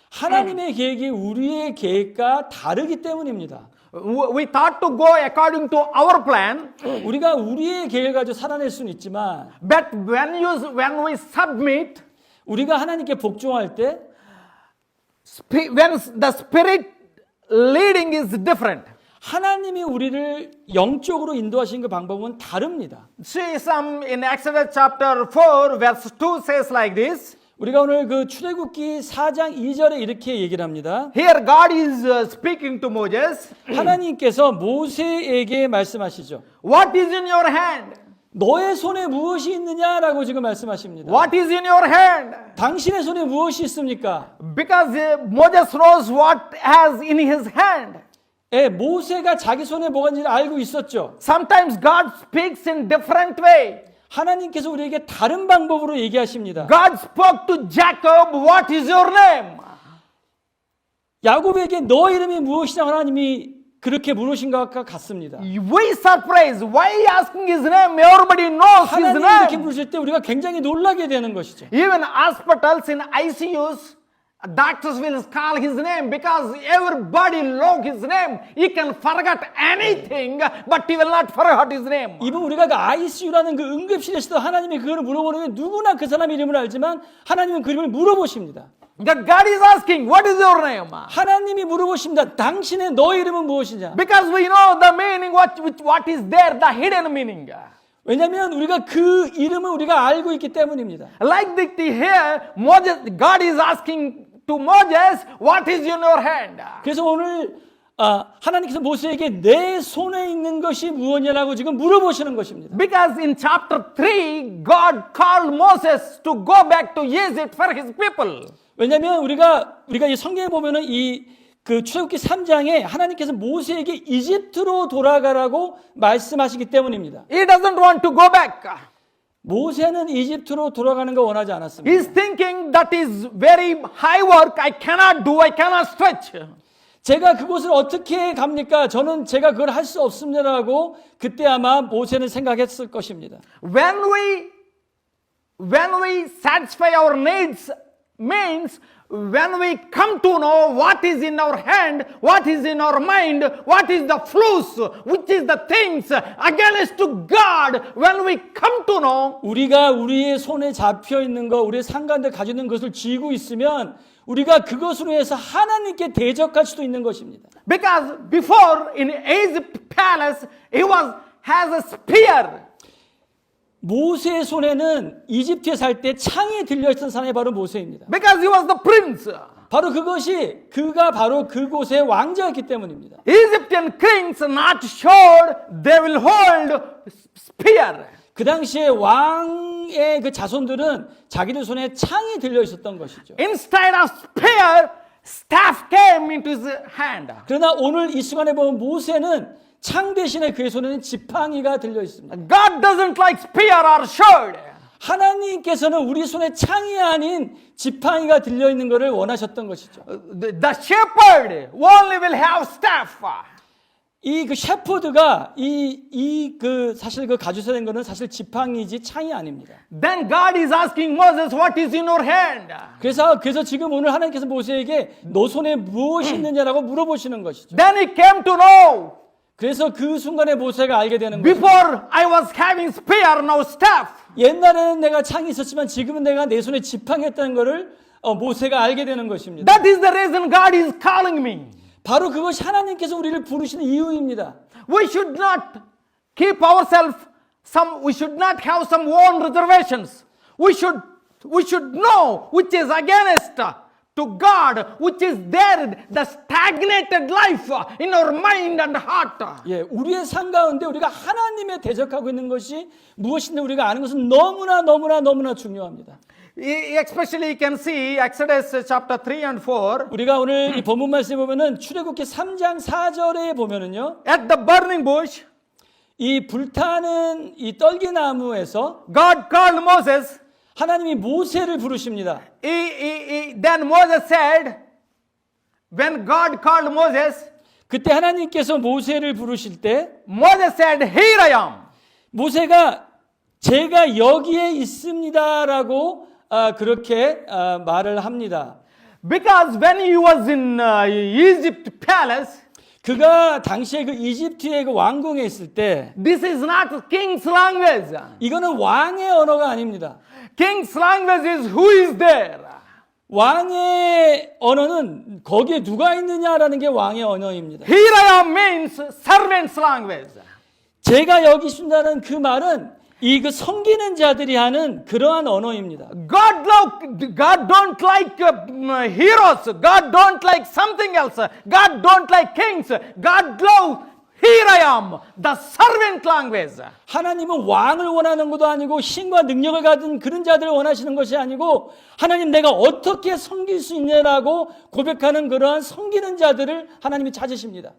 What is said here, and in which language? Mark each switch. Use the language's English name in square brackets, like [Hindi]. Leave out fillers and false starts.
[Korean] 하나님의 계획이 우리의 계획과 다르기 때문입니다. [English] We thought to go according to our plan. [Korean] 우리가 우리의 계획을 가지고 살아낼 수는 있지만 [English] But when we submit, [Korean] 우리가 하나님께 복종할 때 [English] when the Spirit leading is different. [Korean] 하나님이 우리를 영적으로 인도하시는 그 방법은 다릅니다. [English] See some in Exodus chapter 4 verse 2 says like this. [Korean] 우리가 오늘 그 출애굽기 4장 2절에 이렇게 얘기를 합니다. [English] Here God is speaking to Moses. [Korean] 하나님께서 모세에게 말씀하시죠. [English] What is in your hand? [Korean] 너의 손에 무엇이 있느냐라고 지금 말씀하십니다. [English] What is in your hand? [Korean] 당신의 손에 무엇이 있습니까? [English] Because Moses knows what has in his hand. [Korean] 모세가 자기 손에 뭐가 있는지 알고 있었죠. [English] Sometimes God speaks in different way. [Korean] 하나님께서 우리에게 다른 방법으로 얘기하십니다. [English] God spoke to Jacob, what is your name? [Korean] 야곱에게 너 이름이 무엇이냐 하나님이 그렇게 물으신 것과 같습니다. [English] We surprised. Why asking his name? Everybody knows his [Korean] 하나님이 이렇게 [English] name. [Korean] 부르실 때 우리가 굉장히 놀라게 되는 것이죠. [English] Even hospitals in ICUs, doctors will call his name because everybody knows his name. He can forget anything, but he will not forget his name. [Korean] 이분 우리가 그 ICU라는 그 응급실에서도 하나님이 그거를 물어보는 누구나 그 사람 이름을 알지만 하나님은 그 이름을 물어보십니다. [English] God is asking, what is your name? [Korean] 하나님이 물어보십니다. 당신의 너 이름은 무엇이냐? [English] Because we know the meaning, what is there, the hidden meaning. [Korean] 왜냐하면 우리가 그 이름을 우리가 알고 있기 때문입니다. [English] Like the here, Moses, God is asking to Moses, what is in your hand? [Korean] 그래서 오늘 하나님께서 모세에게 내 손에 있는 것이 무엇이냐고 지금 물어보시는 것입니다. [English] Because in chapter 3, God called Moses to go back to Egypt for his people. [Korean] 왜냐하면 우리가 이 성경에 보면은 그 출애굽기 3장에 하나님께서 모세에게 이집트로 돌아가라고 말씀하시기 때문입니다. [English] He doesn't want to go back. [Korean] 모세는 이집트로 돌아가는 거 원하지 않았습니다. [English] He's thinking that is very high work. I cannot do. I cannot stretch. [Korean] 제가 그곳을 어떻게 갑니까? 제가 그걸 할 수 없습니다라고 그때 아마 모세는 생각했을 것입니다. [English] When we satisfy our needs means when we come to know what is in our hand, what is in our mind, what is the flus, which is the things against to God, when we come to know, [Korean] 우리가 우리의 손에 잡혀 있는 것, 우리의 상관들 가지고 있는 것을 쥐고 있으면 우리가 그것으로 해서 하나님께 대적할 수도 있는 것입니다. [English] because before in Egypt palace, he has a spear. [Korean] 모세의 손에는 이집트에 살 때 창이 들려있던 사람이 바로 모세입니다. [English] Because he was the prince. [Korean] 바로 그가 바로 그곳의 왕자였기 때문입니다. [English] Egyptian kings not sure they will hold spear. [Korean] 그 당시에 왕의 그 자손들은 자기들 손에 창이 들려 있었던 것이죠. [English] Instead of spear, staff came into his hand. [Korean] 그러나 오늘 이 시간에 보면 모세는 창 대신에 그의 손에는 지팡이가 들려 있습니다. [English] God doesn't like spear or sword. [Korean] 하나님께서는 우리 손에 창이 아닌 지팡이가 들려 있는 것을 원하셨던 것이죠. [English] The shepherd only will have staff. [Korean] 이 그 셰퍼드가 사실 그 가지셔야 되는 것은 사실 지팡이지 창이 아닙니다. [English] Then God is asking Moses, what is in your hand? [Korean] 그래서 지금 오늘 하나님께서 모세에게 너 손에 무엇이 있느냐라고 물어보시는 것이죠. [English] Then he came to know. [Korean] 그래서 그 순간에 모세가 알게 되는 거죠. [English] Before I was having spear, now staff. [Korean] 옛날에는 내가 창이 있었지만 지금은 내가 내 손에 지팡이 했다는 것을 모세가 알게 되는 것입니다. [English] That is the reason God is calling me. [Korean] 바로 그것이 하나님께서 우리를 부르시는 이유입니다. [English] We should not keep ourselves we should not have some own reservations. We should know which is against to God, which is there, the stagnated life in our mind and heart. [Korean] 예, 우리의 삶 가운데 우리가 하나님에 대적하고 있는 것이 무엇인지 우리가 아는 것은 너무나 중요합니다. [English] Especially you can see Exodus chapter 3 and 4. [Korean] 우리가 오늘 이 본문 말씀에 보면은 출애굽기 3장 4절에 보면은요. [English] At the burning bush, [Korean] 이 불타는 이 떨기나무에서 [English] God called Moses. [Korean] 하나님이 모세를 부르십니다. [English] Then Moses said, when God called Moses, [Korean] 그때 하나님께서 모세를 부르실 때 [English] Moses said, here I am. [Korean] 모세가 제가 여기에 있습니다라고 그렇게 말을 합니다. [English] Because when he was in Egypt palace, [Korean] 그가 당시에 그 이집트의 그 왕궁에 있을 때 [English] this is not king's language. [Korean] 이거는 왕의 언어가 아닙니다. [English] King's language is who is there. [Korean] 왕의 언어는 거기에 누가 있느냐라는 게 왕의 언어입니다. [English] Here I am means servant's language. [Korean] 제가 여기 있습니다는 그 말은 이 그 섬기는 자들이 하는 그러한 언어입니다. [English] God don't like heroes. God don't like something else. God don't like kings. God loves here I am, the servant language. [Korean] 하나님은 왕을 원하는 것도 아니고 신과 능력을 가진 그런 자들을 원하시는 것이 아니고 하나님 내가 어떻게 섬길 수 있냐라고 고백하는 그러한 섬기는 자들을 하나님이 찾으십니다.